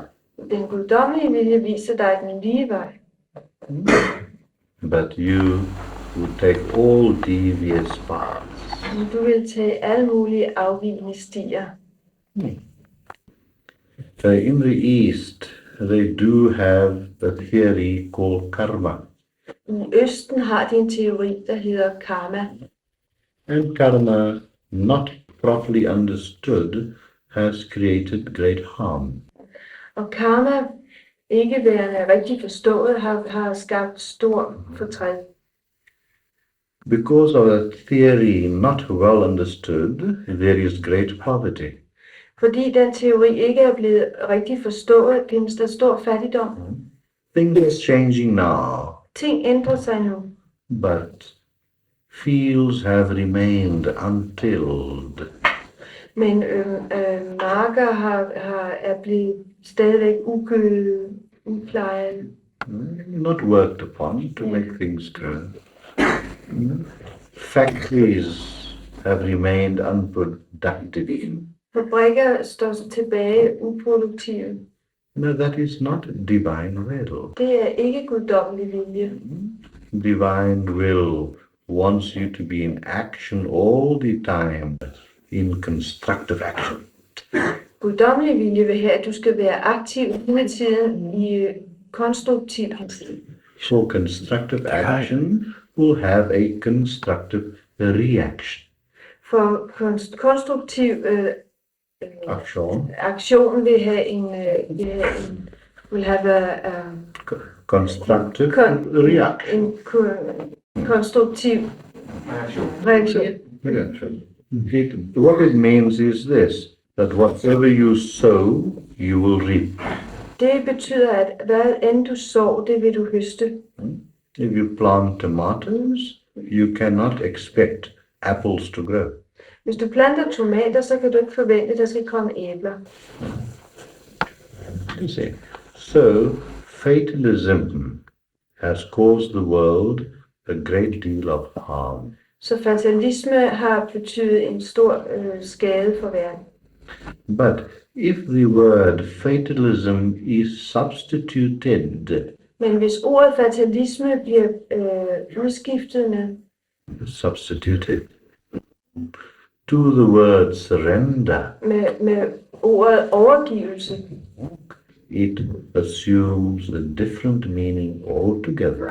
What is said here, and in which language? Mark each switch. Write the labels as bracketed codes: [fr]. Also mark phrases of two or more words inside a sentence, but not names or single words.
[da] Den guddommelige vilje viser dig den lige vej. [en] but you would take all devious paths. [da] Men du vil tage alle mulige afvigende stier. [en] In the East, they do have a theory called karma. [da] I Østen har de en teori, der hedder karma. [en] And karma, not properly understood, has created great harm. [da] Og karma, ikke værende rigtig forstået, har skabt stor fortræd. [en] Because of that theory not well understood, there is great poverty. [da] Fordi den teori ikke er blevet rigtig forstået, findes der stor fattigdom. [en] Things are changing now, [da] Ting ændrer sig nu, [en] but fields have remained untilled. [da] men marker er blevet stadigvæk ugødet, uplejet. [en] Not worked upon to make things grow. Factories have remained unproductive. [da] Fabrikker står tilbage uproduktive. [en] No, that is not divine will. [da] Det er ikke guddommelig vilje. [en] Divine will wants you to be in action all the time, in constructive action. [da] Guddommelig vilje vil have, at du skal være aktiv hele tiden i konstruktiv handling. [en] So constructive action will have a constructive reaction. [da] For konstruktiv [en] Action. [da] aktion vil have [en] will have Constructive reaction. [da] en konstruktiv reaktion. [en] Reaction. What it means is this, that whatever you sow, you will reap. [da] Det betyder, at hvad end du sår, det vil du høste. [en] If you plant tomatoes, you cannot expect apples to grow. [da] Hvis du planter tomater, så kan du ikke forvente, at der skal komme æbler. [en] You see. So, fatalism has caused the world a great deal of harm. [da] Så fatalisme har betydet en stor skade for verden. [en] But if the word fatalism is substituted, [da] Men hvis ordet fatalisme bliver udskiftet [en] substituted to the word surrender, [da] med ordet overgivelse, [en] it assumes a different meaning altogether.